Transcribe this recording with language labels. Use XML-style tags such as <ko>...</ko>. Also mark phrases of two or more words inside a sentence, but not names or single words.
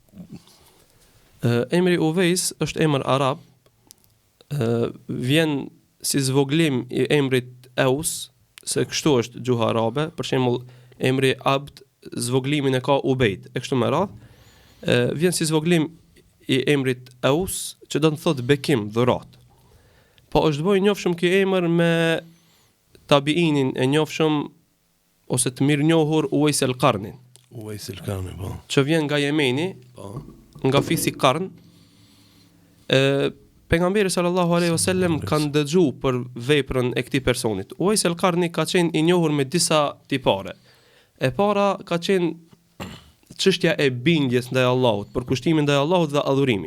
<sq>Emri Uveis është emër arab, vjen si zvoglim I emrit Eus, se kështu është gjuha arabe, për shembull emri Abd zvoglimin e ka Ubejd, e kështu me radhë. Vjen si zvoglim I emrit Eus, që do të thotë bekim, dhurat. Po është bëj njohshëm ky emër me tabiinin e njohshëm ose të mirë njohur Uwais al-Qarni. Uwais al-Qarni, po. Që vjen nga Jemeni, po. Nga fisi Qarn. Pejgamberi</sq> <ar>صلى الله عليه وسلم</ar> <sq>ka ndëgjuar për veprën e këtij personit. Uwais al-Qarni ka qenë I njohur me disa tipare. E para ka qenë çështja e bindjes ndaj Allahut, përkushtimi ndaj Allahut dhe adhurimi.</sq>